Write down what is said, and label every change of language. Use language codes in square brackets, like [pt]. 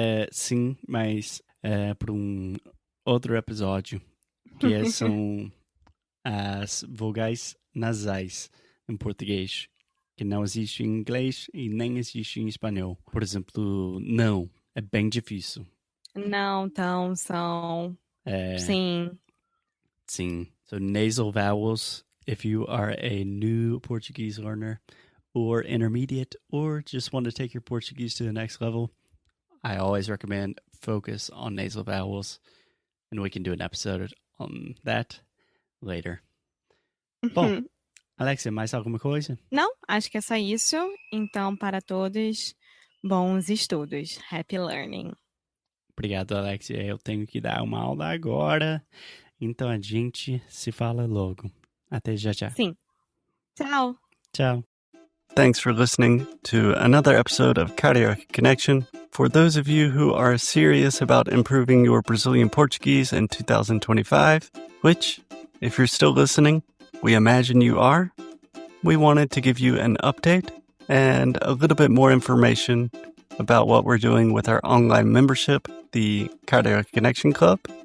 [pt] Sim, mas para um outro episódio, que são as vogais nasais em português, que não existe em inglês e nem existe em espanhol. Por exemplo, não, é bem difícil. Não, tão, são. Sim. Sim. [en] So nasal vowels, if you are a new Portuguese learner or intermediate or just want to take your Portuguese to the next level, I always recommend focus on nasal vowels, and we can do an episode on that later. [pt] Bom, Alexia, mais alguma coisa? Não, acho que é só isso. Então, para todos, bons estudos. [en] Happy learning. [pt] Obrigado, Alexia. Eu tenho que dar uma aula agora, então a gente se fala logo. Até já já. Sim. Tchau. [it] Ciao. [en] Thanks for listening to another episode of Carioca Connection. For those of you who are serious about improving your Brazilian Portuguese in 2025, which, if you're still listening, we imagine you are, we wanted to give you an update and a little bit more information about what we're doing with our online membership, the Carioca Connection Club.